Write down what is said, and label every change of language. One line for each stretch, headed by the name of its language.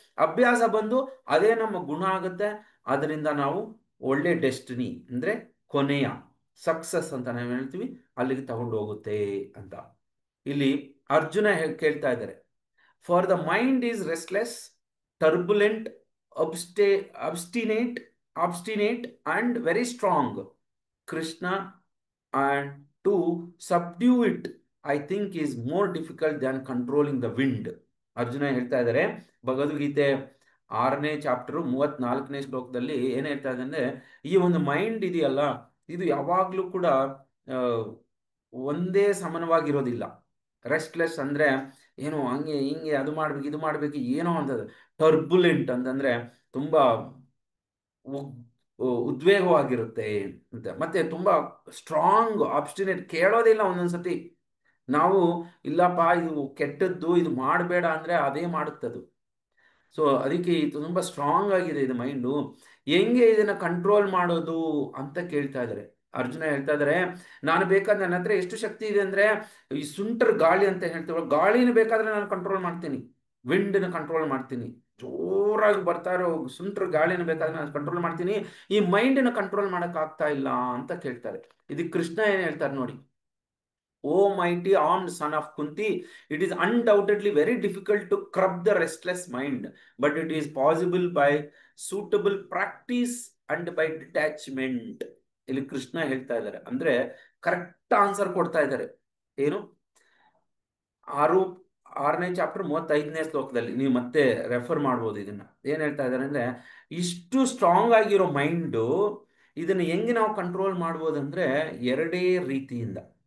Kannada: ಅಭ್ಯಾಸ ಬಂದು ಅದೇ ನಮ್ಮ ಗುಣ ಆಗುತ್ತೆ. ಅದರಿಂದ ನಾವು ಒಳ್ಳೆ ಡೆಸ್ಟಿನಿ ಅಂದ್ರೆ ಕೊನೆಯ ಸಕ್ಸಸ್ ಅಂತ ನಾವು ಹೇಳ್ತೀವಿ, ಅಲ್ಲಿಗೆ ತಗೊಂಡು ಹೋಗುತ್ತೆ ಅಂತ. ಇಲ್ಲಿ ಅರ್ಜುನ ಕೇಳ್ತಾ ಇದ್ದಾರೆ,
English: For the mind is restless, turbulent, obsti obstinate obstinate and very strong. Krishna, and to subdue it I think is more difficult than controlling the wind.
Kannada: Arjuna ಹೇಳ್ತಾ ಇದ್ದಾರೆ, ಭಗವದ್ಗೀತೆ 6ನೇ ಚಾಪ್ಟರ್ 34ನೇ ಶ್ಲೋಕದಲ್ಲಿ ಏನ್ ಹೇಳ್ತಾ ಇದೆ ಅಂದ್ರೆ, ಈ ಒಂದು ಮೈಂಡ್ ಇದೆಯಲ್ಲ ಇದು ಯಾವಾಗ್ಲೂ ಕೂಡ ಆ, ಒಂದೇ ಸಮಾನವಾಗಿರೋದಿಲ್ಲ. ರೆಸ್ಟ್ಲೆಸ್ ಅಂದ್ರೆ ಏನೋ ಹಂಗೆ ಹಿಂಗೆ ಅದು ಮಾಡ್ಬೇಕು ಇದು ಮಾಡ್ಬೇಕು ಏನೋ ಅಂತದ್ದು. ಟರ್ಬುಲೆಂಟ್ ಅಂತಂದ್ರೆ ತುಂಬಾ ಉಗ್- ಉದ್ವೇಗವಾಗಿರುತ್ತೆ ಅಂತ. ಮತ್ತೆ ತುಂಬಾ ಸ್ಟ್ರಾಂಗ್ ಆಬ್ಸ್ಟಿನೇಟ್, ಕೇಳೋದಿಲ್ಲ ಒಂದೊಂದ್ಸತಿ. ನಾವು ಇಲ್ಲಪ್ಪ ಇದು ಕೆಟ್ಟದ್ದು ಇದು ಮಾಡಬೇಡ ಅಂದ್ರೆ ಅದೇ ಮಾಡುತ್ತದು. ಸೊ ಅದಕ್ಕೆ ಇದು ತುಂಬಾ ಸ್ಟ್ರಾಂಗ್ ಆಗಿದೆ ಇದು ಮೈಂಡು. ಹೆಂಗೆ ಇದನ್ನ ಕಂಟ್ರೋಲ್ ಮಾಡೋದು ಅಂತ ಕೇಳ್ತಾ ಇದ್ದಾರೆ. ಅರ್ಜುನ ಹೇಳ್ತಾ ಇದಾರೆ, ನಾನು ಬೇಕಾದ್ರೆ ನನ್ನ ಹತ್ರ ಎಷ್ಟು ಶಕ್ತಿ ಇದೆ ಅಂದ್ರೆ ಈ ಸುಂಟರ್ ಗಾಳಿ ಅಂತ ಹೇಳ್ತೀವಲ್ಲ, ಗಾಳಿನ ಬೇಕಾದ್ರೆ ನಾನು ಕಂಟ್ರೋಲ್ ಮಾಡ್ತೀನಿ, ವಿಂಡ್ನ ಕಂಟ್ರೋಲ್ ಮಾಡ್ತೀನಿ. ಜೋರಾಗಿ ಬರ್ತಾ ಇರೋ ಸುಂಟರ್ ಗಾಳಿನ ಬೇಕಾದ್ರೆ ನಾನು ಕಂಟ್ರೋಲ್ ಮಾಡ್ತೀನಿ, ಈ ಮೈಂಡ್ನ ಕಂಟ್ರೋಲ್ ಮಾಡಕ್ ಆಗ್ತಾ ಇಲ್ಲ ಅಂತ ಕೇಳ್ತಾರೆ. ಇದಕ್ಕೆ ಕೃಷ್ಣ ಏನ್ ಹೇಳ್ತಾರೆ ನೋಡಿ,
English: O mighty armed son of Kunti, it is undoubtedly very difficult to curb the restless mind, but it is possible by suitable practice and by detachment.
Kannada: ಇಲ್ಲಿ ಕೃಷ್ಣ ಹೇಳ್ತಾ ಇದ್ದಾರೆ, ಅಂದ್ರೆ ಕರೆಕ್ಟ್ ಆನ್ಸರ್ ಕೊಡ್ತಾ ಇದ್ದಾರೆ. ಏನು? ಆರು 6ನೇ ಚಾಪ್ಟರ್ 35ನೇ ಶ್ಲೋಕದಲ್ಲಿ ನೀವು ಮತ್ತೆ ರೆಫರ್ ಮಾಡ್ಬೋದು ಇದನ್ನ. ಏನ್ ಹೇಳ್ತಾ ಇದ್ದಾರೆ ಅಂದ್ರೆ, ಇಷ್ಟು ಸ್ಟ್ರಾಂಗ್ ಆಗಿರೋ ಮೈಂಡು ಇದನ್ನ ಹೆಂಗೆ ನಾವು ಕಂಟ್ರೋಲ್ ಮಾಡ್ಬೋದಂದ್ರೆ ಎರಡೇ ರೀತಿಯಿಂದ.